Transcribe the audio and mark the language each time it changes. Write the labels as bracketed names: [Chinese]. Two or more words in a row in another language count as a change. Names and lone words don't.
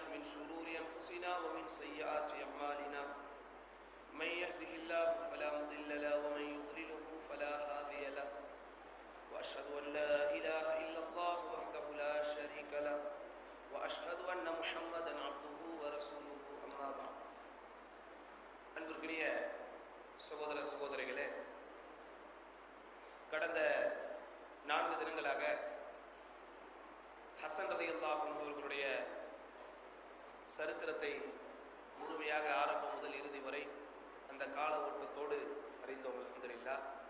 [Arabic] من شرور أنفسنا ومن سيئات أعمالنا من يهده الله فلا مضل له ومن يضلله فلا هادي له وأشهد أن لا إله إلا الله وحده لا شريك له وأشهد أن محمدا عبده ورسوله أما بعد [Tamil] அன்பிற்குரிய சகோதர சகோதரிகளே, கடந்த 4 தினங்களாக ஹசன் [Arabic] رضي الله عنه [Tamil] அவர்களுடைய சரித்திரத்தை முழுமையாக ஆரம்பம் முதல் இறுதி வரை அந்த கால ஓட்டத்தோடு அறிந்தோம் அல்ஹம்துலில்லாஹ்.